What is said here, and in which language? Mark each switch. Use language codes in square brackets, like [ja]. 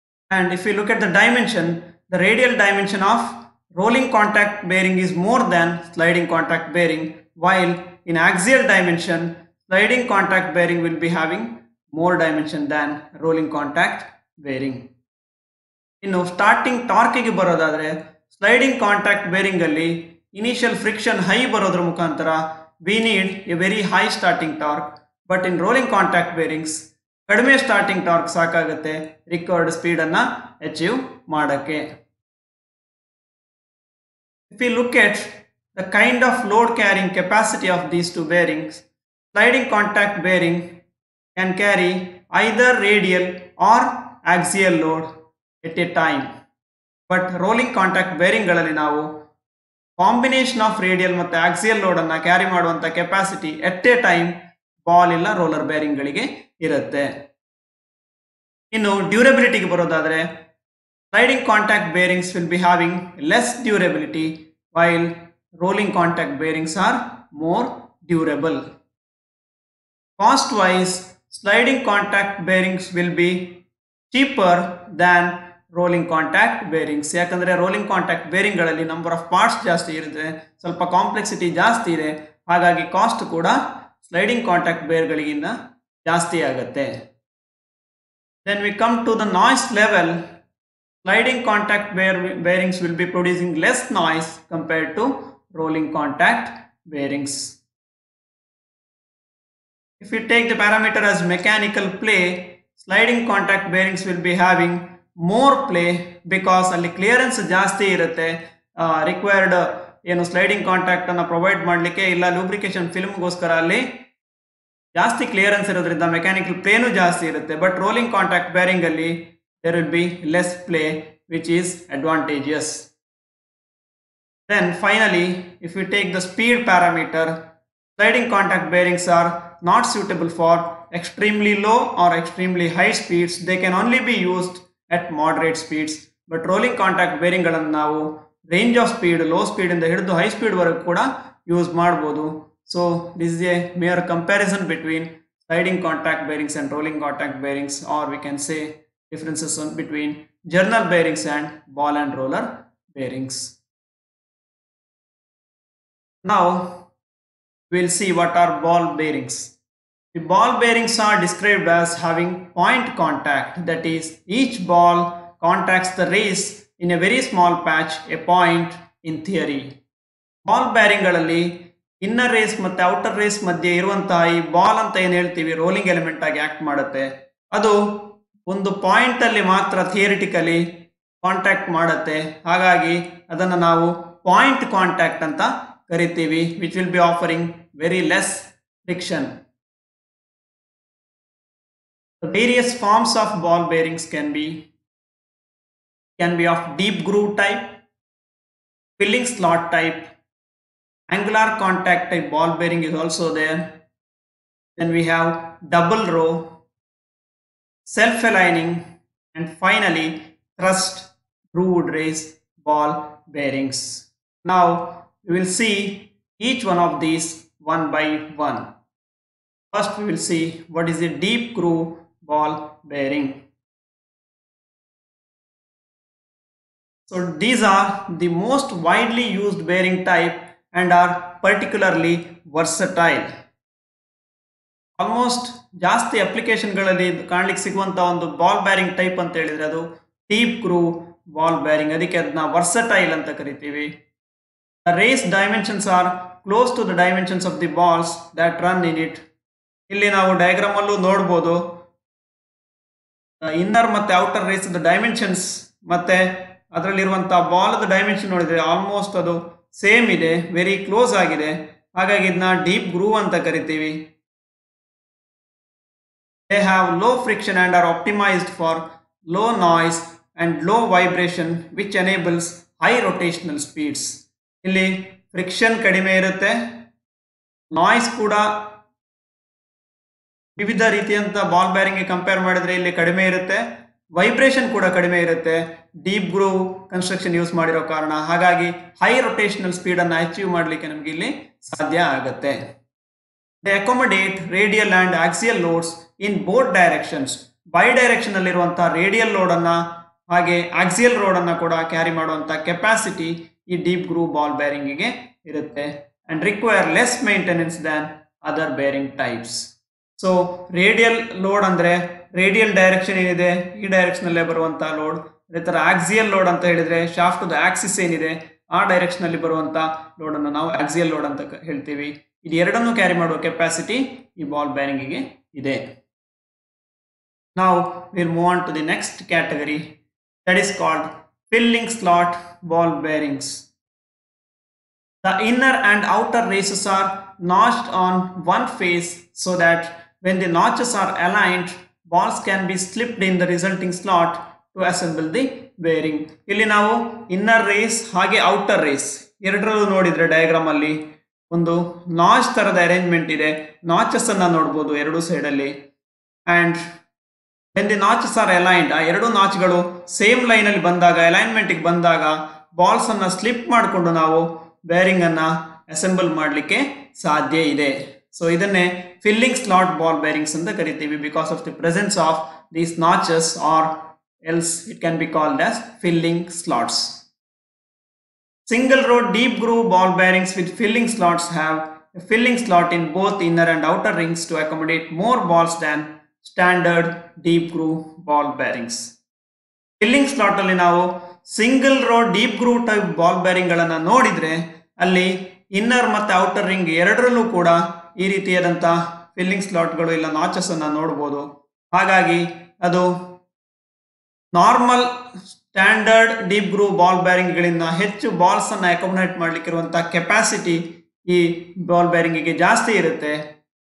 [en] And if you look at the dimension, the radial dimension of rolling contact bearing is more than sliding contact bearing, while in axial dimension, sliding contact bearing will be having more dimension than rolling contact bearing. [kn] ಇನ್ನು starting ಟಾರ್ಕಿಗೆ ಬರೋದಾದ್ರೆ sliding contact bearing ಅಲ್ಲಿ initial friction high ಬರೋದ್ರ ಮುಖಾಂತರ [en] we need a very high starting torque, but in [kn] rolling contact bearings ಕಡಿಮೆ starting torque ಸಾಕಾಗುತ್ತೆ required speed ಅನ್ನ achieve ಮಾಡಕ್ಕೆ. [en] If we look at the kind of load carrying capacity of these two bearings, sliding contact bearing can carry either radial or axial load at a time. But rolling contact bearing [kn] ಗಳಲ್ಲಿ ನಾವು combination of radial ಮತ್ತು axial load ಅನ್ನ carry ಮಾಡುವಂತ capacity at a time ball ಇಲ್ಲ roller bearing ಗಳಿಗೆ ಇರುತ್ತೆ. ಇನ್ನು ಡ್ಯೂರಬಿಲಿಟಿಗೆ ಬರೋದಾದ್ರೆ [en] sliding contact bearings will be having less durability, while rolling contact bearings are more durable. Cost wise, sliding contact bearings will be cheaper than rolling contact bearings. [kn] ಯಾಕಂದ್ರೆ rolling contact bearing ಗಳಲ್ಲಿ number of parts ಜಾಸ್ತಿ ಇರುತ್ತೆ, ಸ್ವಲ್ಪ complexity ಜಾಸ್ತಿ ಇದೆ, ಹಾಗಾಗಿ cost ಕೂಡ sliding contact ಬೇರ್ ಗಳಿಗಿಂತ ಜಾಸ್ತಿ ಆಗುತ್ತೆ. [en] Then we come to the noise level. Sliding contact bearings will be producing less noise compared to rolling contact bearings. If we take the parameter as mechanical play, sliding contact bearings will be having more play because [kn] ಅಲ್ಲಿ clearance ಜಾಸ್ತಿ ಇರುತ್ತೆ. Required ಏನು sliding contact ಅನ್ನು provide ಮಾಡಲಿಕ್ಕೆ ಇಲ್ಲ lubrication ಫಿಲ್ಮ್ಗೋಸ್ಕರ ಅಲ್ಲಿ ಜಾಸ್ತಿ clearance ಇರೋದ್ರಿಂದ ಮೆಕ್ಯಾನಿಕಲ್ ಪ್ಲೇನು ಜಾಸ್ತಿ ಇರುತ್ತೆ. [en] But rolling contact bearing ಅಲ್ಲಿ there will be less play, which is advantageous. Then finally, if we take the speed parameter, sliding contact bearings are not suitable for extremely low or extremely high speeds. They can only be used at moderate speeds. But rolling contact bearing [kn] ಗಳನ್ನು ನಾವು range of speed, low speed ಇಂದ ಹಿಡಿದು high speed ವರೆಗೂ ಕೂಡ use ಮಾಡಬಹುದು. [en] So this is a mere comparison between sliding contact bearings and rolling contact bearings, or we can say differences between journal bearings and ball and roller bearings. Now we'll see what are ball bearings. The ball bearings are described as having point contact, that is, each ball contacts the race in a very small patch, a point in theory. [kn] Ball ಬ್ಯಾರಿಂಗ್ಗಳಲ್ಲಿ inner race ಮತ್ತೆ outer race ಮಧ್ಯೆ ಇರುವಂತಹ ಈ ball ಅಂತ ಏನು ಹೇಳ್ತೀವಿ rolling element ಆಗಿ act ಮಾಡುತ್ತೆ, ಅದು ಒಂದು ಪಾಯಿಂಟ್ ಅಲ್ಲಿ ಮಾತ್ರ ಥಿಯರಿಟಿಕಲಿ ಕಾಂಟ್ಯಾಕ್ಟ್ ಮಾಡುತ್ತೆ. ಹಾಗಾಗಿ ಅದನ್ನು ನಾವು ಪಾಯಿಂಟ್ ಕಾಂಟ್ಯಾಕ್ಟ್ ಅಂತ ಕರಿತೀವಿ, [en] Which will be offering very less friction. The various forms of ball bearings can be of deep groove type, filling slot type, angular contact type ball bearing is also there. Then we have double row, self-aligning, and finally thrust grooved race ball bearings. Now we will see each one of these one by one. First we will see what is a deep groove ball bearing. So these are the most widely used bearing type and are particularly versatile. [kn] Almost ಜಾಸ್ತಿ ಅಪ್ಲಿಕೇಶನ್ಗಳಲ್ಲಿ ಕಾಣ್ಲಿಕ್ಕೆ ಸಿಗುವಂಥ ಒಂದು ball bearing type ಅಂತ ಹೇಳಿದರೆ ಅದು deep groove ball bearing. ಅದಕ್ಕೆ ಅದನ್ನ versatile ಅಂತ ಕರಿತೀವಿ. [en] The race dimensions are close to the dimensions of the balls that run in it. [kn] ಇಲ್ಲಿ ನಾವು ಡಯಾಗ್ರಾಮ್ ಅಲ್ಲೂ ನೋಡ್ಬೋದು ಇನ್ನರ್ ಮತ್ತೆ ಔಟರ್ ರೇಸ್ ಡೈಮೆನ್ಷನ್ಸ್ ಮತ್ತೆ ಅದರಲ್ಲಿರುವಂತಹ ಬಾಲ್ ಡೈಮೆನ್ಷನ್ ನೋಡಿದ್ರೆ ಆಲ್ಮೋಸ್ಟ್ ಅದು ಸೇಮ್ ಇದೆ, ವೆರಿ ಕ್ಲೋಸ್ ಆಗಿದೆ. ಹಾಗಾಗಿ ಇದನ್ನ ಡೀಪ್ ಗ್ರೂವ್ ಅಂತ ಕರಿತೀವಿ. [en] They have low friction and are optimized for low noise and low vibration, which enables high rotational speeds. [kn] ಇಲ್ಲಿ ಫ್ರಿಕ್ಷನ್ ಕಡಿಮೆ ಇರುತ್ತೆ, ನಾಯ್ಸ್ ಕೂಡ ವಿವಿಧ ರೀತಿಯಂತ ಬಾಲ್ ಬ್ಯಾರಿಂಗ್ ಕಂಪೇರ್ ಮಾಡಿದ್ರೆ ಇಲ್ಲಿ ಕಡಿಮೆ ಇರುತ್ತೆ, ವೈಬ್ರೇಷನ್ ಕೂಡ ಕಡಿಮೆ ಇರುತ್ತೆ ಡೀಪ್ ಗ್ರೂವ್ ಕನ್ಸ್ಟ್ರಕ್ಷನ್ ಯೂಸ್ ಮಾಡಿರೋ ಕಾರಣ. ಹಾಗಾಗಿ ಹೈ ರೊಟೇಷನಲ್ ಸ್ಪೀಡ್ ಅನ್ನು ಅಚೀವ್ ಮಾಡಲಿಕ್ಕೆ ನಮಗೆ ಇಲ್ಲಿ ಸಾಧ್ಯ ಆಗುತ್ತೆ. [en] They accommodate radial and axial loads in both directions. [kn] By direction ಅಲ್ಲಿರುವಂತಹ ರೇಡಿಯಲ್ ಲೋಡ್ ಅನ್ನ ಹಾಗೆ ಆಕ್ಸಿಯಲ್ ಲೋಡ್ ಅನ್ನ ಕೂಡ ಕ್ಯಾರಿ ಮಾಡುವಂತ ಕೆಪಾಸಿಟಿ ಈ ಡೀಪ್ ಗ್ರೂವ್ ಬಾಲ್ ಬೇರಿಂಗ್ ಗೆ ಇರುತ್ತೆ [en] And require less maintenance than other bearing types. [kn] So radial load ಅಂದ್ರೆ ರೇಡಿಯಲ್ ಡೈರೆಕ್ಷನ್ ಏನಿದೆ ಈ ಡೈರೆಕ್ಷನ್ ಅಲ್ಲೇ ಬರುವಂತಹ ಲೋಡ್. ಅದೇ ತರ ಆಕ್ಸಿಯಲ್ ಲೋಡ್ ಅಂತ ಹೇಳಿದ್ರೆ ಶಾಫ್ಟ್ ಆಕ್ಸಿಸ್ ಏನಿದೆ ಆ ಡೈರೆಕ್ಷನ್ ಅಲ್ಲಿ ಬರುವಂತ ಲೋಡ್ ಅನ್ನು ನಾವು ಆಕ್ಸಿಯಲ್ ಲೋಡ್ ಅಂತ ಹೇಳ್ತೀವಿ. ಇದು ಎರಡನ್ನು ಕ್ಯಾರಿ ಮಾಡುವ ಕೆಪಾಸಿಟಿ ಈ ಬಾಲ್ ಬೇರಿಂಗ್ ಗೆ ಇದೆ. [en] Now we'll move on to the next category, that is called filling slot ball bearings. The inner and outer races are notched on one face so that when the notches are aligned, balls can be slipped in the resulting slot to assemble the bearing. [kn] ಇಲ್ಲಿ ನಾವು inner race ಹಾಗೆ outer race ಎರಡರಲ್ಲೂ ನೋಡಿದ್ರೆ diagram ಅಲ್ಲಿ ಒಂದು notch ತರದ arrangement ಇದೆ. Notches ಅನ್ನ ನೋಡಬಹುದು ಎರಡು ಸೈಡ್ ಅಲ್ಲಿ. And [en] when the notches are aligned, [kn] ಆ ಎರಡು ನಾಚ್ಗಳು ಸೇಮ್ ಲೈನ್ ಅಲ್ಲಿ ಬಂದಾಗ ಅಲೈನ್ಮೆಂಟ್ ಬಂದಾಗ ಬಾಲ್ಸ್ ಅನ್ನ ಸ್ಲಿಪ್ ಮಾಡಿಕೊಂಡು ನಾವು ಬೇರಿಂಗ್ ಅನ್ನ ಅಸೆಂಬಲ್ ಮಾಡಲಿಕ್ಕೆ ಸಾಧ್ಯ ಇದೆ. ಸೊ ಇದನ್ನೇ ಫಿಲ್ಲಿಂಗ್ ಸ್ಲಾಟ್ ಬಾಲ್ ಬೇರಿಂಗ್ಸ್ ಅಂತ ಕರಿತೀವಿ [en] Because of the presence of these notches or else it can be called as filling slots. Single row deep groove ball bearings with filling slots have a filling slot in both inner and outer rings to accommodate more balls than standard deep groove ball bearings. [kn] Filling slot ಅಲ್ಲಿ ನಾವು single rho deep groove type ball bearing ಗಳನ್ನ ನೋಡಿದ್ರೆ ಅಲ್ಲಿ inner ಮತ್ತೆ outer ring ಎರಡರಲ್ಲೂ ಕೂಡ ಈ ರೀತಿಯಾದಂತಹ ಫಿಲ್ಲಿಂಗ್ ಸ್ಲಾಟ್ಗಳು ಇಲ್ಲ ನಾಚಸ್ ಅನ್ನ ನೋಡಬಹುದು. ಹಾಗಾಗಿ ಅದು normal standard deep groove ball bearing ಗಳಿಂದ ಹೆಚ್ಚು ಬಾಲ್ಸ್ ಅನ್ನ ಅಕೊಮಡೇಟ್ ಮಾಡ್ಲಿಕ್ಕೆ ಇರುವಂತಹ ಕೆಪಾಸಿಟಿ ಈ ಬಾಲ್ ಬೇರಿಂಗ್ ಗೆ ಜಾಸ್ತಿ ಇರುತ್ತೆ.